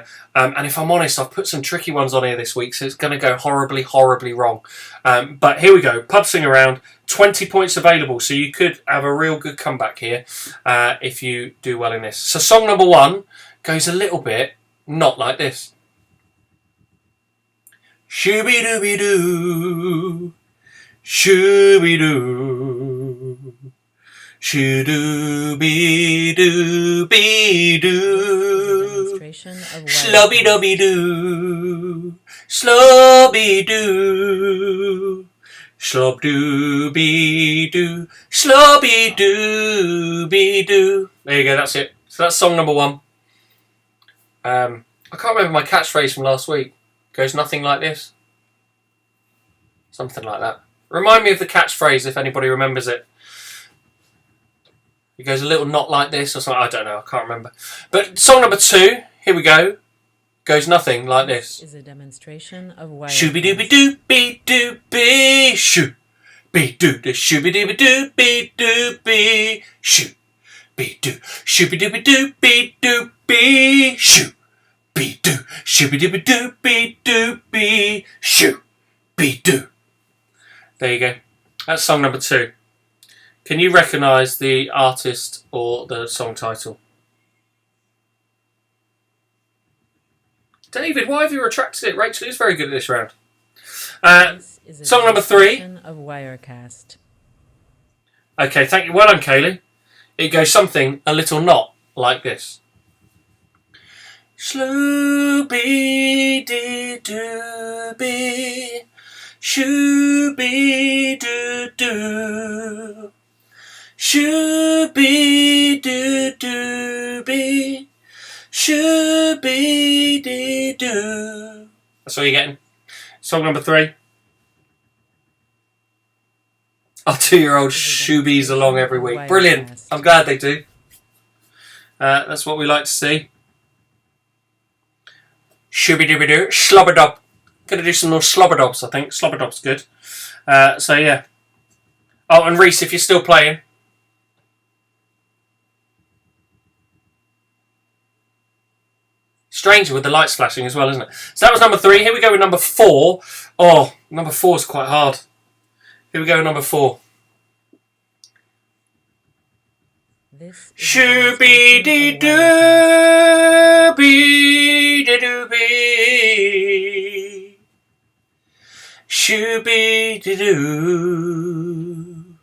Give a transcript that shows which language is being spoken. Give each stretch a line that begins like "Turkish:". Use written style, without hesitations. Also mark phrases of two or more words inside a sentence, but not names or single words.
English: And if I'm honest, I've put some tricky ones on here this week, so it's going to go horribly, horribly wrong. But here we go. Pub singer round, 20 points available, so you could have a real good comeback here if you do well in this. So song number 1 goes a little bit not like this. Shooby-dooby-doo, shooby-doo, Shoo-doo-be-doo-be-doo. Demonstration of Slobby-dobby-doo. Slobby-doo. Slob-doo-be-doo. Slobby-doo-be-doo. There you go, that's it. So that's song number 1. I can't remember my catchphrase from last week. Goes nothing like this. Something like that. Remind me of the catchphrase if anybody remembers it. It goes a little not like this or something. I don't know. I can't remember. But song number 2, here we go. Goes nothing like this. is a demonstration of Wirecast. Shooby-dooby-doo-be-doo-be. Shoo. Be-doo. Shooby-dooby-doo-be-doo-be. Shoo. Be-doo. Shooby-dooby-doo-be-doo-be. Shoo. Be-doo. Shooby-dooby-doo-be-doo-be. Shoo. Be-doo. There you go. That's song number 2. Can you recognise the artist or the song title? David, why have you retracted it? Rachel is very good at this round. This is a Song number 3. demonstration of Wirecast. Okay, thank you. Well done, Kaylee. It goes something a little not like this. Slooby-dee-doo-be, shooby-doo-doo, shooby-doo-doo-be, shooby-dee-doo. That's all you're getting. Song number 3. Our 2-year-old shoobies along every week. Brilliant. I'm glad they do. That's what we like to see. Shooby-dooby-doo. Slobber-dob. Gonna do some more slobber-dobs, I think. Slobber-dob's good. So, yeah. Oh, and Reese, if you're still playing. Stranger with the lights flashing as well, isn't it? So that was number 3. Here we go with number 4. Oh, number 4 is quite hard. Here we go with number 4. Shooby-dee-doo-be-dee-doo-be. Shooby-dee-doo.